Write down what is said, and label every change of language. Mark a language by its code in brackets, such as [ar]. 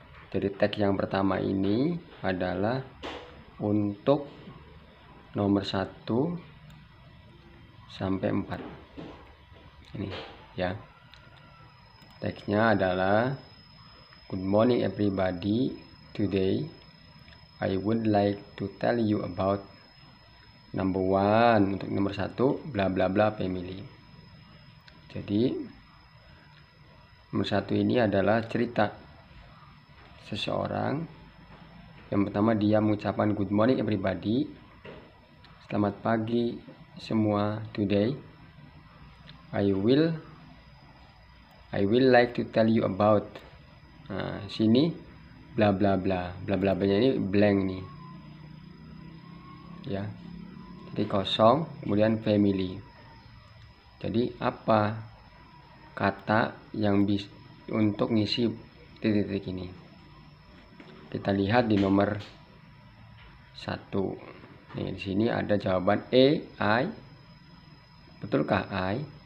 [id] Jadi teks yang pertama ini adalah untuk nomor 1 sampai 4. Ini ya. Teksnya adalah [en] Good morning everybody. Today I would like to tell you about number 1. [id] Untuk nomor 1 bla bla bla family. Jadi nomor 1 ini adalah cerita seseorang. Yang pertama dia mengucapkan [en] good morning everybody, [id] selamat pagi semua. [en] Today I will like to tell you about. [id] Nah, sini bla bla bla. Bla bla bla ini blank nih. Ya. Jadi kosong, kemudian family. Jadi apa kata yang bisa untuk ngisi titik-titik ini? Kita lihat di nomor 1. Nih, di sini ada jawaban I. Betulkah I?